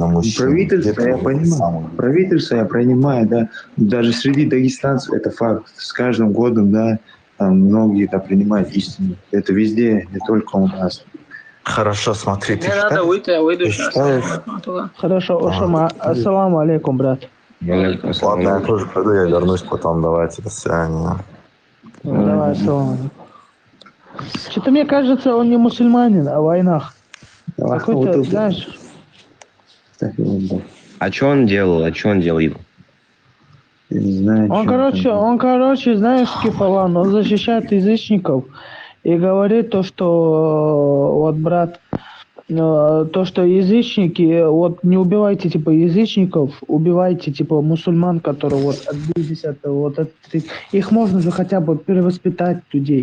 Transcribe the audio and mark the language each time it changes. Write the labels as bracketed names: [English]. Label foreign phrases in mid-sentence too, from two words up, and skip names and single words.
[Russian] на мужчин. Где правительство, там я вот эти понимаю. самые- Правительство, я понимаю, да. Даже среди дагестанцев это факт. С каждым годом, да, там многие да, принимают истину. Это везде, не только у нас. Хорошо, смотри, ты Мне надо считаешь? выйти, я выйду Ты сейчас. считаешь? Хорошо, Ошама. [Arabic] السلام عليكم, [Russian] брат. Алейкум Ладно, я ассалам. тоже пойду, я вернусь потом. Давайте, до свидания. Давай, [Arabic] السلام عليكم. [Russian] Что-то мне кажется, он не мусульманин, а в войнах. Какой-то, знаешь, Так, вот, да. А что он делал? Я не знаю, он, что короче, знаешь, Кефалан, он защищает язычников и говорит то, что, вот, брат, то, что язычники, вот, не убивайте, типа, язычников, убивайте, типа, мусульман, которые, вот, отбились от, вот, от, их можно же хотя бы перевоспитать людей.